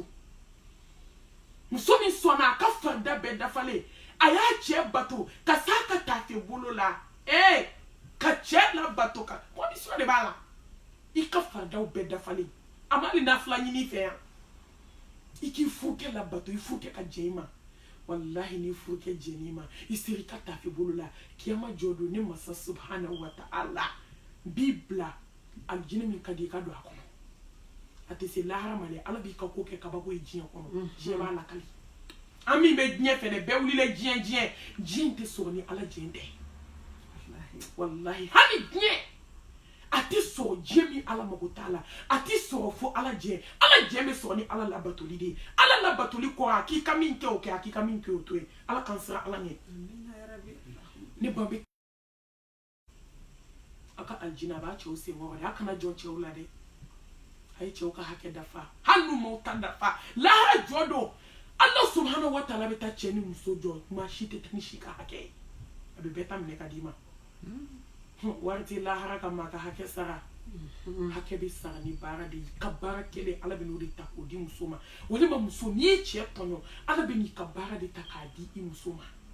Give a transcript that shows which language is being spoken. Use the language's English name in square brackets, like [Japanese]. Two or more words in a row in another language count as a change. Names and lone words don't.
[Bambara] muso min sɔnna a ka farida bɛɛ dafalen a y'a cɛ bato ka s'a ka tafe bolo la ka cɛ la bato ka condition de b'a la i ka faridaw bɛɛ dafalen a ma hali nafila ɲini fɛ yan i k'i furukɛ la bato i furukɛ ka jɛn i ma wallahi ni furukɛ jɛn'i ma i sera i ka tafe bolo la kiyama jɔ don ne masa [Arabic] سبحانه وتعالى [Bambara] b'i bila alijinɛ min ka di i ka don a kɔnɔ a tɛ se lahara ma dɛ ala b'i ka ko kɛ kabako ye diɲɛ kɔnɔ diɲɛ b'a lakali an min bɛ diɲɛ fɛ dɛ bɛɛ wulila diɲɛ tɛ sɔrɔ ni ala diɲɛ tɛ wallahi hali diɲɛ a tɛ sɔrɔ diɲɛ min ala mago t'a la a tɛ sɔrɔ fo ala diɲɛ bɛ sɔrɔ ni ala labatoli de ye ala labatoli kɔ a k'i ka min kɛ o kɛ a k'i ka min kɛ o to ye ala k'an siran ala ɲɛ ne ba bɛ a ka aljina a b'a cɛw senkɔrɔ a kana jɔn cɛw la dɛ a ye cɛw ka hakɛ dafa hali n'u m'o ta dafa lahara jɔ don [Arabic] الله سبحانه وتعالى [Bambara] bɛ taa cɛ ni muso jɔ maa si tɛ taa ni si ka hakɛ ye a bɛ bɛɛ ta minɛ ka d'i ma wari tɛ lahara ka maa ka hakɛ sara hakɛ bɛ sara ni baara de ye ka baara kɛlen ala bɛ n'o de ta k'o di muso ma walima muso n'i ye cɛ tɔɲɔ ala bɛ n'i ka baara de ta k'a di i muso ma